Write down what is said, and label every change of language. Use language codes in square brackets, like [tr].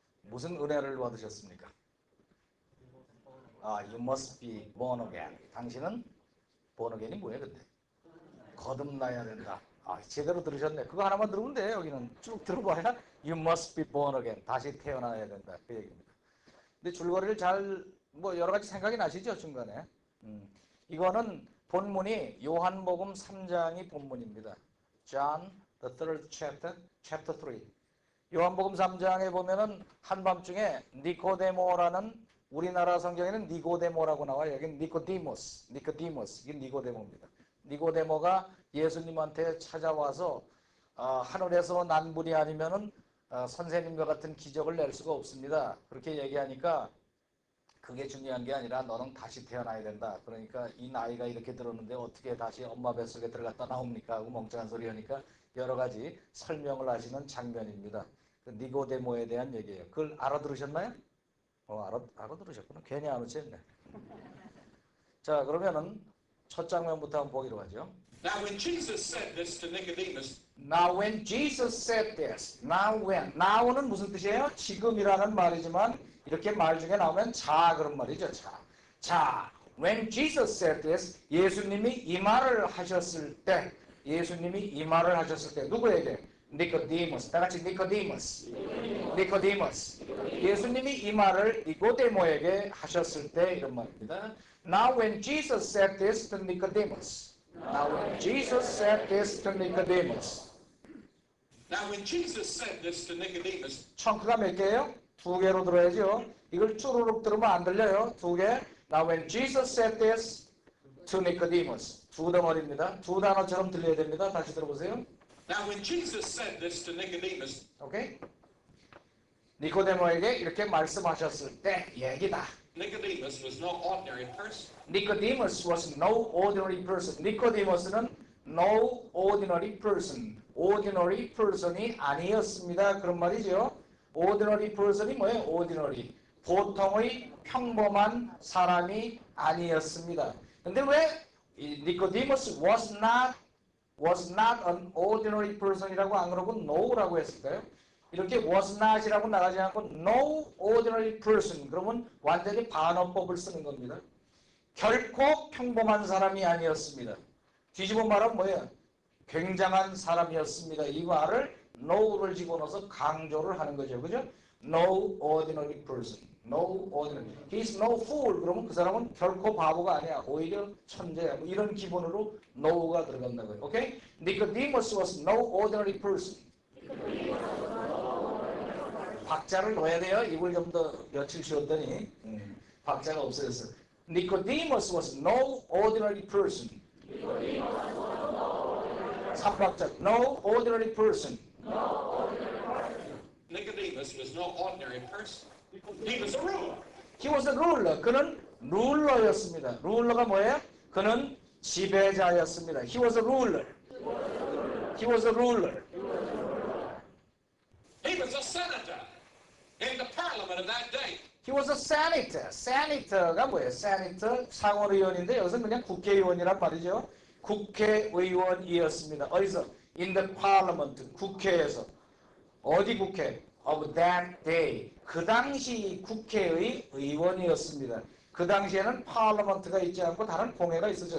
[ko] 무슨 은혜를 받으셨습니까? [en] You must be born again. [ko] 당신은 born again이 뭐예요, 근데? 거듭나야 된다. 제대로 들으셨네. 그거 하나만 들으면 돼요, 여기는. 쭉 들어봐야 [en] you must be born again. [ko] 다시 태어나야 된다. 그 얘기입니다. 근데 줄거리를 여러 가지 생각이 나시죠, 중간에? 이거는 본문이 요한복음 3장이 본문입니다. [en] John, the third chapter, chapter 3. [ko] 요한복음 3장에 보면은 한밤중에 니코데모라는 우리나라 성경에는 니고데모라고 나와요. 여기는 니코디모스, 이게 니고데모입니다. 니고데모가 예수님한테 찾아와서 하늘에서 난 분이 아니면은 선생님과 같은 기적을 낼 수가 없습니다. 그렇게 얘기하니까 그게 중요한 게 아니라 너는 다시 태어나야 된다. 그러니까 이 나이가 이렇게 들었는데 어떻게 다시 엄마 뱃속에 들어갔다 나옵니까? 하고 멍청한 소리 하니까 여러 가지 설명을 하시는 장면입니다. 그 니고데모에 대한 얘기예요. 그걸 알아들으셨나요? 알아들으셨구나. 괜히 안 오셨네. 자, 그러면은 첫 장면부터 한번 보기로 하죠. [en] Now, when Jesus said this to Nicodemus, Now when Jesus said this, now when, [ko] now는 무슨 뜻이에요? 지금이라는 말이지만 이렇게 말 중에 나오면 자 그런 말이죠. 자, [en] when Jesus said this, [ko] 예수님이 이 말을 하셨을 때, 예수님이 이 말을 하셨을 때 누구에게? 니코디모스, 다 같이 니코디모스, 니코디모스. 예수님이 이 말을 니고데모에게 하셨을 때 이런 말입니다. [en] Now when Jesus said this to Nicodemus. Now when Jesus said this to Nicodemus. now when Jesus said this to Nicodemus, [ko] 청크가 몇 개예요? 두 개로 들어야죠. 이걸 쭈루룩 들으면 안 들려요. 두 개. [en] Now when Jesus said this to Nicodemus. [ko] 두 덩어리입니다. 두 단어처럼 들려야 됩니다. 다시 들어보세요. [en] now when Jesus said this to Nicodemus, [ko] 오케이? 니코데모에게 이렇게 말씀하셨을 때 얘기다. [en] Nicodemus was no ordinary person. Nicodemus was no ordinary person. [ko] 니코데모스는 [en] no ordinary person. [ko] ordinary person이 아니었습니다. 그런 말이죠. ordinary person이 뭐예요? [en] ordinary. [ko] 보통의 평범한 사람이 아니었습니다. 근데 왜 [en] Nicodemus was not an ordinary person [ko] 이라고 안 그러고 no라고 했을까요? 이렇게 was not이라고 나가지 않고 [en] no ordinary person [ko] 그러면 완전히 반어법을 쓰는 겁니다. 결코 평범한 사람이 아니었습니다. 뒤집어 말하면 뭐예요? 굉장한 사람이었습니다. 이 말을 no를 집어넣어서 강조를 하는 거죠. 그죠? [en] No ordinary person. No ordinary. He's no fool. [ko] 그러면 그 사람은 결코 바보가 아니야. 오히려 천재야. 뭐 이런 기본으로 no가 들어간다고요. 오케이? [en] Nicodemus was no ordinary person. [ko] 박자를 넣어야 돼요. 이걸 좀 더 며칠 쉬었더니 박자가 없어졌어요. [en] Nicodemus was no ordinary person. [ko] 3박자. [en] No ordinary person. Nicodemus was no ordinary person. He was a ruler. He was a ruler. [ko] 그는 룰러였습니다. 룰러가 뭐예요? 그는 지배자였습니다. [en] He was a ruler. He was a ruler. He was a senator in the parliament of that day. He was a senator. [ko] senator가 뭐예요? senator 상원의원인데 여기서 그냥 국회의원이란 말이죠. 국회의원이었습니다. 어디서? [en] In the parliament. [ko] 국회에서. 어디 국회? [en] Of that day. [ko] 그 당시 국회의 의원이었습니다. 그 당시에는 parliament가 있지 않고 다른 공회가 있었죠.